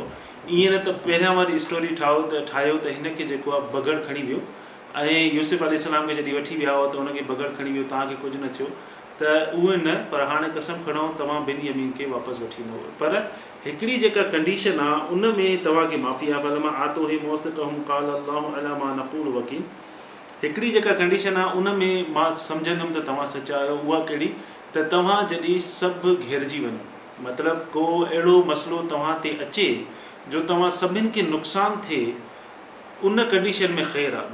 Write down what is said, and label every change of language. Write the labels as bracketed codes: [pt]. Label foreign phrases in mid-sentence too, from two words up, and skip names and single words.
[sd] ईअं न त पहिरियां वारी स्टोरी ठाहियो त हिनखे जेको आहे बगड़ खणी वियो ऐं यूसुफ अलैहिस्सलाम खे जॾहिं वठी विया हुआ त हुनखे बगड़ खणी वियो, तव्हांखे कुझु न थियो, त उहे न, पर हाणे कसम खणो तव्हां बिन यमीन खे वापसि वठी ईंदव। पर हिकिड़ी जेका कंडीशन आहे उन में तव्हांखे माफ़ी आहे। [ar] فلما آتوه موثقهم قال الله على ما نقول وكيل. [sd] हिकिड़ी जेका कंडीशन आहे उन में मां सम्झंदुमि त तव्हां सचा आहियो। उहा कहिड़ी, त तव्हां जॾहिं सभु घेरिजी वञो, मतिलबु को अहिड़ो मसइलो तव्हां ते अचे जो तव्हां सभिनि खे नुक़सानु थिए, उन कंडीशन में ख़ैरु आहे।